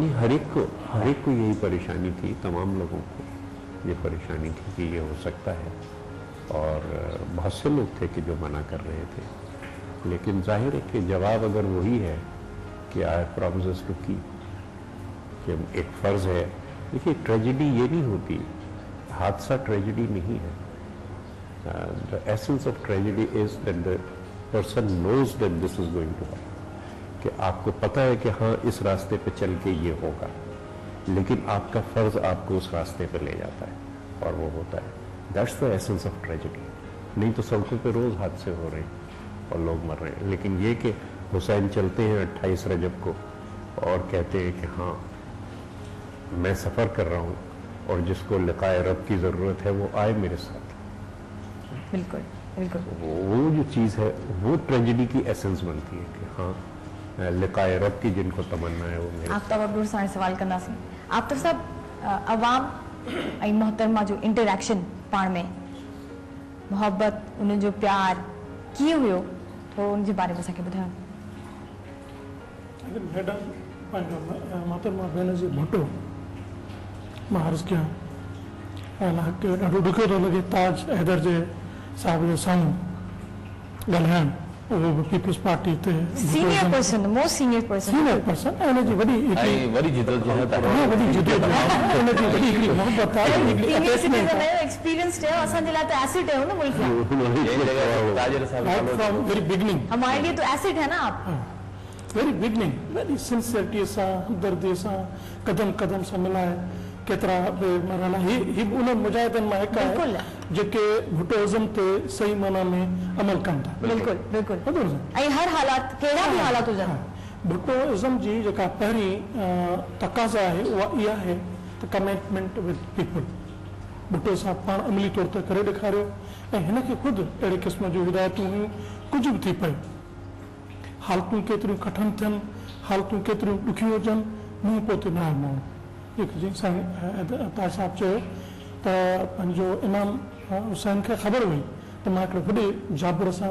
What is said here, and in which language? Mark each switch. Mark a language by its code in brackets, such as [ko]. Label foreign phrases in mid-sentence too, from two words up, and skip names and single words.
[ur] نہیں، ہر ایک کو یہی پریشانی تھی، تمام لوگوں کو یہ پریشانی تھی کہ یہ ہو سکتا ہے. اور بہت سے لوگ تھے کہ جو منع کر رہے تھے، لیکن ظاہر ہے کہ جواب اگر وہی ہے کہ [en] I promises to keep, [ur] کہ ایک فرض ہے. دیکھیے، ٹریجڈی یہ نہیں ہوتی، حادثہ ٹریجڈی نہیں ہے. [en] The essence of tragedy is that the person knows that this is going to happen, [ur] کہ آپ کو پتا ہے کہ ہاں اس راستے پہ چل کے یہ ہوگا، لیکن آپ کا فرض آپ کو اس راستے پہ لے جاتا ہے اور وہ ہوتا ہے. [en] That's the essence of tragedy. [ur] نہیں تو سڑکوں پہ روز حادثے ہو رہے ہیں اور لوگ مر رہے ہیں، لیکن یہ کہ حسین چلتے ہیں 28 رجب کو اور کہتے ہیں کہ ہاں میں سفر کر رہا ہوں اور جس کو لقائے رب کی ضرورت ہے وہ آئے میرے ساتھ. بالکل بالکل. وہ جو چیز ہے وہ ٹریجڈی کی ایسنس بنتی ہے کہ ہاں لقائے رب کی جن کو تمنا ہے وہ میرے. آفتاب عبدل سارے سوال کرنا سی آفتاب صاحب, [sd] अवाम ऐं मोहतरमा जो इंटरेक्शन पाण में मोहब्बत, [ur] انہیں جو پیار کیے ہوئے [sd] तो उनके बारे में असांखे ॿुधायो। मैडम पंहिंजो मोहतरमा बेनज़ीर भुट्टो मां अर्ज़ु कयां, हालांकि ॾाढो ॾुखियो थो लॻे ताज हैदर जे साहिब जे साम्हूं ॻाल्हाइणु, उहो बि पीपल्स पार्टी ते [en] Senior person, most senior person, senior person [sd] ऐं हुनजी वॾी ऐं वरी जिदोजहद आहे। हा वॾी जिदोजहद हुनजी वॾी हिकिड़ी मोहबत आहे, हिकिड़ी सीनियर अटैचमेंट सिटीजन आहे। आहियो, एक्सपीरियंस्ड आहियो, असांजे लाइ त एसेट [ur] ہے نا ملک میں, [sd] जंहिं जॻह ताजिर साहब [en] Right from very beginning, [ur] ہمارے لیے تو ایسٹ ہے نا آپ. [en] very beginning [sd] वेरी सिंसियरिटीअ सां, हमदर्दीअ सां, कदम कदम सां मिलाए केतिरा बि मरहला ही उन मुजाहिदनि मां हिकु बिल्कुलु। आहे जेके भुटोइज़म ते सही माना में अमल कनि था। बिल्कुल बिल्कुल, भुटोइज़म ऐं हर हालात कहिड़ा बि हालात हुजनि, भुटोइज़म जी जेका पहिरीं तक़ाज़ा आहे उहा इहा आहे त [en] commitment with people. [sd] भुटो साहब पाण अमली तौर ते करे ॾेखारियो ऐं हिन खे ख़ुदि अहिड़े क़िस्म जूं हिदायतूं हुयूं, कुझु बि थी पए, हालतूं केतिरियूं कठिन थियनि, हालतूं केतिरियूं ॾुखियूं हुजनि, मुंहुं पोइ न आहे माण्हू। जेके जीअं साईं ताज साहब चयो त पंहिंजो इमाम हुसैन खे ख़बर हुई त मां हिकिड़े वॾे जाबर सां